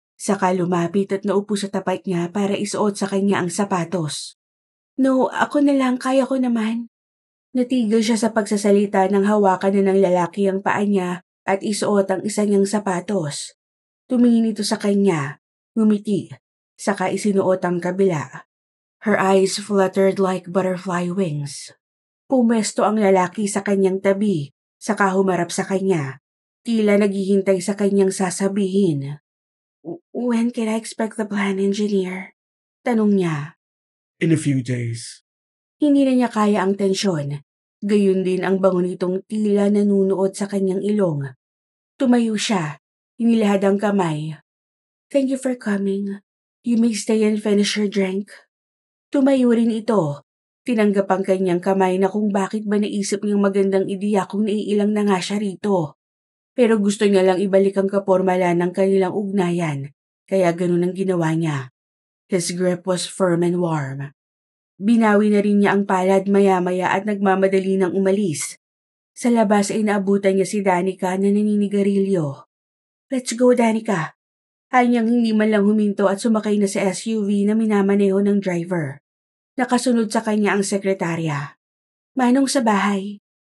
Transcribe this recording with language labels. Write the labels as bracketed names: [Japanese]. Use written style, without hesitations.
[Filipino] Saka lumapit at naupo sa tapat niya para isuot sa kanya ang sapatos. No, ako na lang, kaya ko naman. Natigil siya sa pagsasalita nang hawakan na ng lalaki ang paa niya at isuot ang isa niyang sapatos. Tumingin ito sa kanya, ngumiti, saka isinuot ang kabila. [English] Her eyes fluttered like butterfly wings. [Filipino] Pumesto ang lalaki sa kanyang tabi, saka humarap sa kanya. Tila naghihintay sa kanyang sasabihin. [English] When can I expect the plan, engineer? [Filipino] Tanong niya. [English] In a few days. [Filipino] Hindi na niya kaya ang tensyon. Gayun din ang bango nitong tila nanunuot sa kanyang ilong. Tumayo siya. Inilahad ang kamay. [English] Thank you for coming. You may stay and finish your drink. [Filipino] Tumayo rin ito. Tinanggap ang kanyang kamay na kung bakit ba naisip niyang magandang ideya kung naiilang na nga siya rito. Pero gusto niya lang ibalik ang kapormalan ng kanilang ugnayan, kaya ganun ang ginawa niya. [English] His grip was firm and warm. [Filipino] Binawi na rin niya ang palad maya-maya at nagmamadali ng umalis. Sa labas ay naabutan niya si Danica na naninigarilyo. [English] Let's go, [Filipino] Danica. Anyang hindi man lang huminto at sumakay na sa SUV na minamaneho ng driver. Nakasunod sa kanya ang sekretarya. Manong sa bahay.